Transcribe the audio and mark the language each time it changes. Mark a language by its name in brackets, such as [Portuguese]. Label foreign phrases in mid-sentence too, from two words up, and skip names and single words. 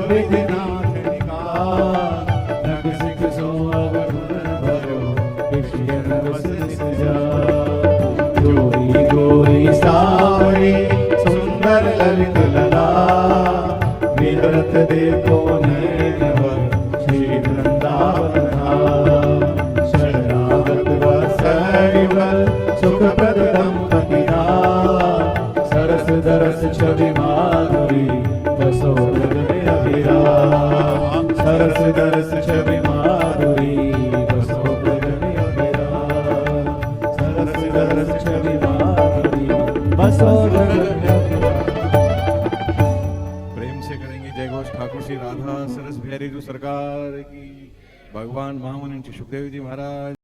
[Braj] विघ्नाथ निकार नग सिख सो अवगुण भरो विषयन वस सजा जोरी गोरी सावरी सुंदर ललित लला विहरत देखो नैन भर श्री वृंदावन धाम शरणागत वत्सरिवल सुखप्रद दंपति नाथ सरस दरस छवि माधुरी बसो हृदय अभिराम सरस दरस छवि माधुरी बसो हृदय अभिराम सरस दरस छवि माधुरी बसो हृदय [Hindi] प्रेम से करेंगे जय घोष ठाकुर श्री राधा सरस बिहारी जी सरकार की भगवान महामुनि सुखदेव जी महाराज